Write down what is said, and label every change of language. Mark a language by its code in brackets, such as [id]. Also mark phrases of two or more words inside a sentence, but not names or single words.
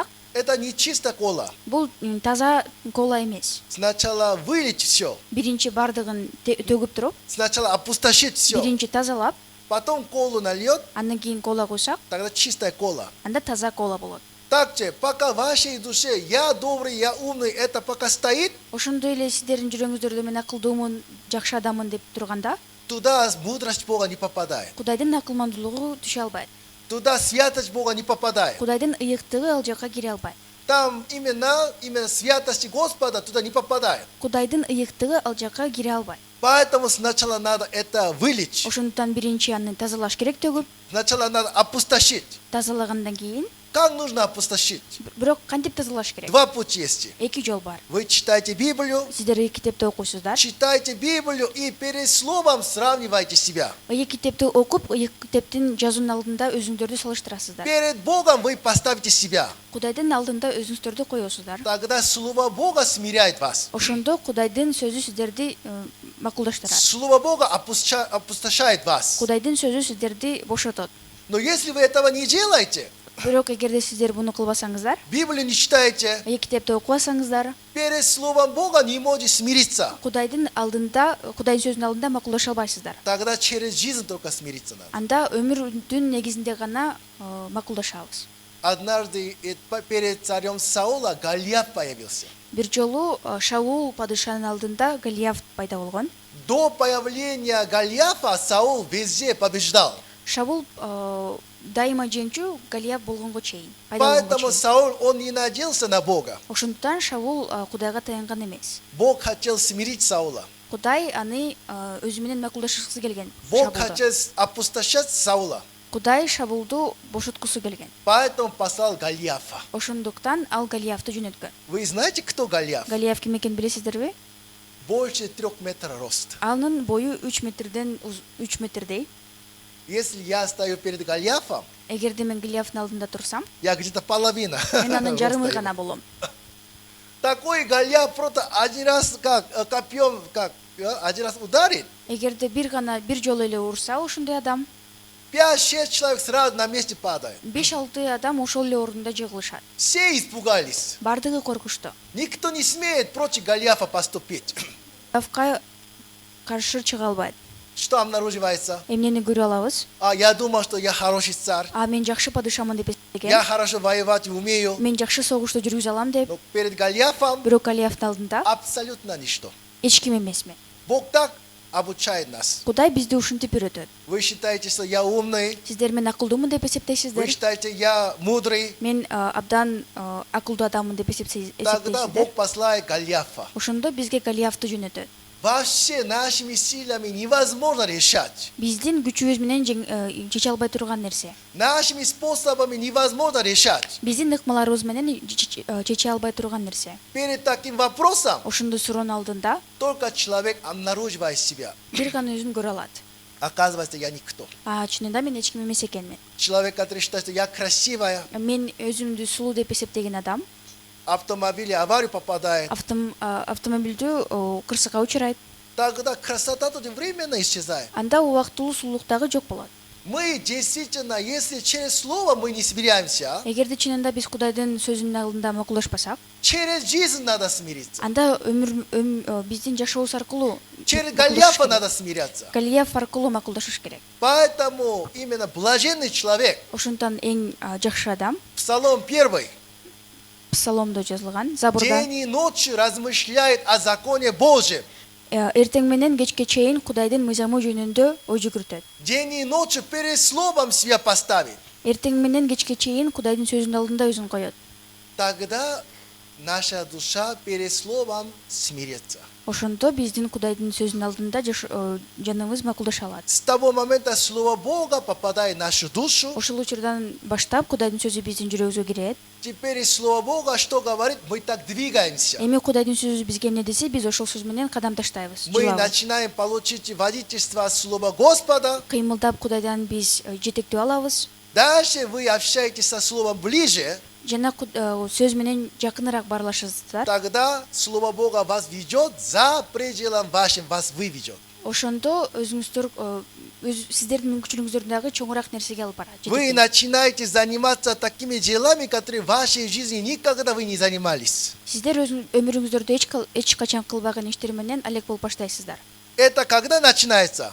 [ru] это не чистая кола. [ky] бул таза кола эмес. [ru] Сначала вылить все, [ky] Биринчи бардыгын төгүп туруп, [ru] сначала опустошить все, [ky] биринчи тазалап, [ru] потом колу нальет, [ky] андан кийин кола койсак, [ru] тогда чистая кола. [ky] анда таза кола болот. [ru] Также, пока в вашей душе я добрый, я умный, это пока стоит, [ky] Ошондой эле сиздердин жүрөгүңүздөрдө мен акылдуумун, жакшы адаммын деп турганда, [ru] туда мудрость Бога не попадает. [ky] Кудайдын акылмандуулугу түшө албайт. [ru] Туда святость Бога не попадает. [ky] Кудайдын ыйыктыгы ал жака кире албайт. [ru] Там именно святости Господа туда не попадает. [ky] Кудайдын ыйыктыгы ал жака кире албайт. [ru] Поэтому сначала надо это вылить. [ky] Ошондуктан биринчи аны тазалаш керек төгүп, [ru] Сначала надо опустошить. [ky] тазалагандан кийин, [ru] Как нужно опустошить? [ky] бирок кантип тазалаш керек? [ru] Два пути есть. [ky] Эки жол бар. [ru] Вы читаете Библию, [ky] Сиздер китепти окуйсуздар. [ru] читайте Библию и перед словом сравнивайте себя. [ky] Китепти окуп, китептин жазуунун алдында өзүңдөрдү салыштырасыздар. [ru] Перед Богом вы поставите себя. [ky] Кудайдын алдында өзүңүздөрдү коесуздар. [ru] Тогда Слово Бога смиряет вас. [ky] Ошондо Кудайдын сөзү сиздерди макулдаштырат. [ru] Слово Бога опустошает вас. [ky] Кудайдын сөзү сиздерди бошотот. [ru] Но если вы этого не делаете, [ky] Бирок эгерде сиздер буну кылбасаңыздар, [ru] Библию не читаете, [ky] китепти окубасаңыздар, [ru] перед Словом Бога не можете смириться. [ky] Кудайдын алдында, Кудайдын сөзүнүн алдында макулдаша албайсыздар. [ru] Тогда через жизнь только смириться надо. [ky] Анда өмүрдүн негизинде гана макулдашабыз. [ru] однажды перед царем Саула Голиаф появился. [ky] Бир жолу Шаул падышанын алдында Голиаф пайда болгон. До появления Голиафа Саул везде побеждал. Шаул дайыма жеңчү Голиаф болгонго чейин. Пайда болгонго [ru] Поэтому [ky] чейин. [ru] Саул, он не надеялся на Бога. [ky] Ошондуктан Шаул Кудайга таянган эмес. [ru] Бог хотел смирить Саула. [ky] Кудай аны өзү менен макулдашкысы келген. [ru] Бог [ky] Шабулду. [ru] хотел опустошать Саула. [ky] Кудай Шабулду бошоткусу келген. [ru] Поэтому послал Голиафа. [ky] Ошондуктан ал Голиафты жөнөткөн. [ru] Вы знаете, кто Голиаф? [ky] Голиаф ким экенин билесиздерби? [ru] Больше 3 метров рост. [ky] Анын бою 3 метрдей. [ru] Если я стою перед Голиафом, [ky] Эгерде мен Голиафтын алдында турсам, [ru] я где-то половина. [ky] мен анын жарымы [ru] роста [ky] гана [ru] его. [ky] болом. [ru] Такой Голиаф просто один раз копьем, один раз ударит. [ky] Эгерде бир жолу эле урса ошондой адам, [ru] 5-6 человек сразу на месте падают. [ky] 5-6 адам ошол эле орунда жыгылышат. [ru] Все испугались. [ky] Бардыгы коркушту. [ru] Никто не смеет против Голиафа поступить. [ky] Голиафка каршы чыга албайт. [ru] Что обнаруживается? [ky] Эмнени көрө алабыз? [ru] Я думал, что я хороший царь. [ky] Мен жакшы падышамын деп [ru] Я [ky] эсептеген. [ru] хорошо воевать умею. [ky] Мен жакшы согушту жүргүзө алам деп. [ru] Но перед Голиафом [ky] Бирок Голиафтын алдында [ru] абсолютно ничто. [ky] эч ким эмесмин. [ru] Бог так обучает нас. [ky] Кудай бизди ушинтип үйрөтөт. [ru] Вы считаете, что я умный? [ky] Сиздер мен акылдуумун деп [ru] Вы [ky] эсептейсиздер. [ru] считаете, я мудрый? [ky] Мен абдан акылдуу адаммын деп [ru] Тогда [ky] эсептейсиздер. [ru] Бог послает Голиафа. [ky] Ошондо бизге Голиафты жөнөтөт. [ru] Вообще нашими силами невозможно решать. [ky] Биздин күчүбүз менен чече албай турган нерсе. [ru] Нашими способами невозможно решать. [ky] Биздин ыкмаларыбыз менен чече албай турган нерсе. [ru] Перед таким вопросом [ky] Ошондой суроонун алдында [ru] только человек обнаруживает себя. [ky] бир гана өзүн көрө алат. [ru] Оказывается, я никто. [ky] Чынында мен эч ким эмес экенмин. [ru] Человек, который считает, что я красивая, [ky] Мен өзүмдү сулуу деп эсептеген адам [ru] автомобиль аварию попадает, [ky] автомобилдүү кырсыкка учурайт. [ru] тогда красота тут временно исчезает. [ky] Анда убактылуу сулуулук дагы жок болот. [ru] Мы действительно, если через слово мы не смиряемся, [ky] Эгерде чынында биз Кудайдын сөзүнүн алдында макулдашпасак, [ru] через жизнь надо смириться. [ky] анда биздин жашообуз аркылуу [ru] Через Голиафа надо смиряться. [ky] Голиаф аркылуу макулдашыш керек. [ru] Поэтому именно блаженный человек, [ky] Ошондон эң жакшы адам [ru] Псалом 1, [ky] Псаломдо жазылган, Забурда [ru] день и ночь размышляет о законе Божьем. [ky] эртең менен кечке чейин Кудайдын мыйзамы жөнүндө ой жүгүртөт. [ru] День и ночь перед словом себя поставит. [ky] Эртең менен кечке чейин Кудайдын сөзүнүн алдында өзүн коет. [ru] Тогда наша душа перед словом смирится. [ky] Ошондо биздин Кудайдын сөзүнүн алдында жаныбыз макулдаша алат. [ru] С того момента слово Бога попадает в нашу душу. [ky] Ошол учурдан баштап Кудайдын сөзү биздин жүрөгүбүзгө кирет. [ru] Теперь слово Бога что говорит? Мы так двигаемся. [ky] Эми Кудайдын сөзү бизге эмне десе, биз ошол сөз менен кадам таштайбыз. [ru] Мы [ky] Жылабыз. [ru] начинаем получить водительство от слова Господа. [ky] Кыймылдап Кудайдан биз жетектөө алабыз. [ru] Дальше вы общаетесь со словом ближе. [ky] Жана сөз менен жакыныраак баарлашасыздар. [ru] Тогда слово Бога вас ведет за пределом вашим, вас выведет. [ky] Ошондо өзүңүздөр сиздердин мүмкүнчүлүгүңүздөрдүн дагы чоңураак нерсеге алып барат. [ru] Вы начинаете заниматься такими делами, которые в вашей жизни никогда вы не занимались. [ky] Сиздер өмүрүңүздөрдө эч качан кылбаган иштер менен алек болуп баштайсыздар. [ru] Это когда начинается?